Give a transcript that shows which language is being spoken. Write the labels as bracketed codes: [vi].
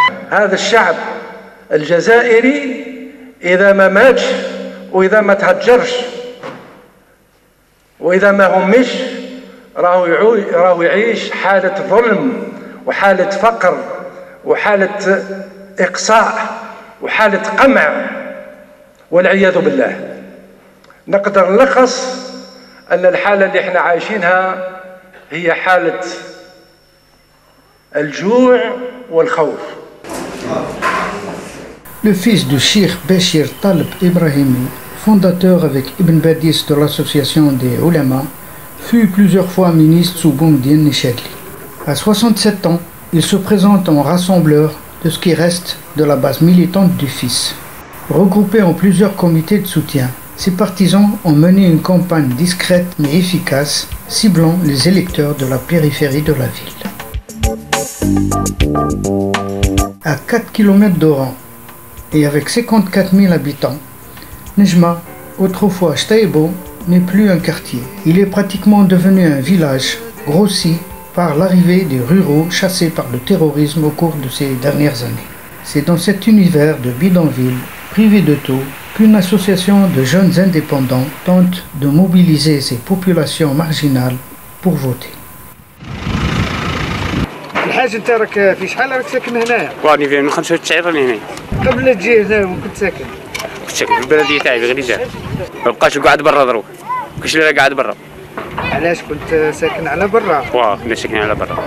[ar] هذا الشعب الجزائري إذا ما ماتش وإذا ما تهجرش وإذا ما همش راهو يعيش حالة ظلم وحالة فقر وحالة إقصاء وحالة قمع والعياذ بالله. نقدر نلخص أن الحالة اللي احنا عايشينها هي حالة الجوع والخوف. [fr] Le fils de Cheikh Béchir Taleb Ibrahimi, fondateur avec Ibn Badis de l'association des Oulémas, fut plusieurs fois ministre sous Boumediene Chadli. À 67 ans, il se présente en rassembleur de ce qui reste de la base militante du fils. Regroupés en plusieurs comités de soutien, ses partisans ont mené une campagne discrète mais efficace, ciblant les électeurs de la périphérie de la ville. À 4 km d'Oran et avec 54 000 habitants, Nejma, autrefois Shtaibo, n'est plus un quartier. Il est pratiquement devenu un village, grossi par l'arrivée des ruraux chassés par le terrorisme au cours de ces dernières années. C'est dans cet univers de bidonville, privé de tout, qu'une association de jeunes indépendants tente de mobiliser ces populations marginales pour voter. [ar] الحاج انت راك في شحال راك ساكن هنايا؟ راني في من 95 راني هنا. قبل لا تجي هنا وين كنت ساكن؟ كنت ساكن في البلديه تاعي في غريزه. ما بقاش قاعد برا دروك. كاش اللي قاعد برا. علاش كنت ساكن على برا؟ واه كنا ساكنين على برا.